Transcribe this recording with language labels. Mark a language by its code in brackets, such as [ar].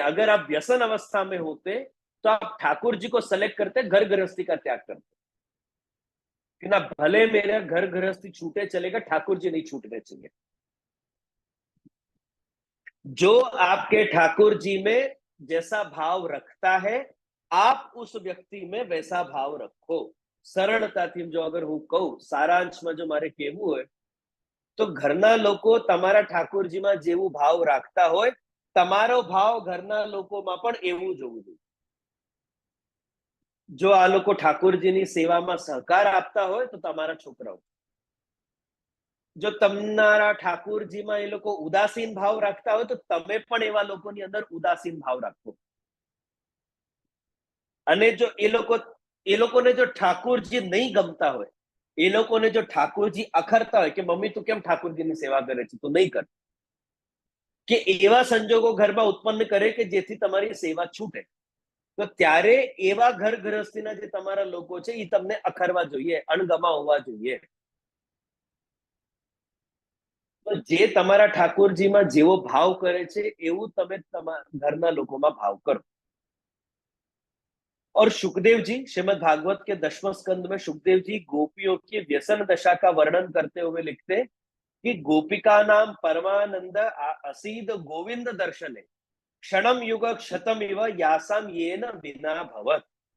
[hi] अगर आप व्यसन अवस्था में होते, तो आप ठाकुर जी को सेलेक्ट करते, घर गृहस्थी का त्याग करते कि ना, भले मेरा घर गृहस्थी छूटे चलेगा, ठाकुर जी नहीं छूटने चाहिए। जो आपके ठाकुर जी में जैसा भाव रखता है, आप उस व्यक्ति में वैसा भाव रखो। [gu] સરળતાથી જો અગર હું કહું, સારાંશમાં જો મારે કહેવું હોય, તો ઘરના લોકો તમારા ઠાકોરજીમાં જેવું ભાવ રાખતા હોય, તમારો ભાવ ઘરના લોકોમાં પણ એવું જ હોવું જોઈએ। જો આ લોકો ઠાકોરજીની સેવામાં સહકાર આપતા હોય, તો તમારા છોકરાઓ, જો તમારા ઠાકોરજીમાં એ લોકો ઉદાસીન ભાવ રાખતા હોય, તો તમે પણ એવા લોકોની અંદર ઉદાસીન ભાવ રાખો। અને જો એ લોકોને જો ઠાકોરજી નહીં ગમતા હોય, એ લોકોને જો ઠાકોરજી અખરતા હોય કે મમ્મી તું કેમ ઠાકોરજીની સેવા કરે છે, તું નહીં કર, કે એવા સંજોગો ઘરમાં ઉત્પન્ન કરે કે જેથી તમારી સેવા છૂટે, તો ત્યારે એવા ઘર ગૃહસ્થીના જે તમારા લોકો છે એ તમને અખરવા જોઈએ, અણગમા હોવા જોઈએ। તો જે તમારા ઠાકોરજીમાં જેવો ભાવ કરે છે, એવું તમે તમારા ઘરના લોકોમાં ભાવ કરો। [hi] और सुखदेव जी श्रीमद् भागवत के 10वें स्कंद में सुखदेव जी गोपियों की व्यसन दशा का वर्णन करते हुए लिखते हैं कि [sa] गोपिका नाम परमानंद असीद गोविंद दर्शने क्षणम युग क्षतम इव यासाम येन विना भवत।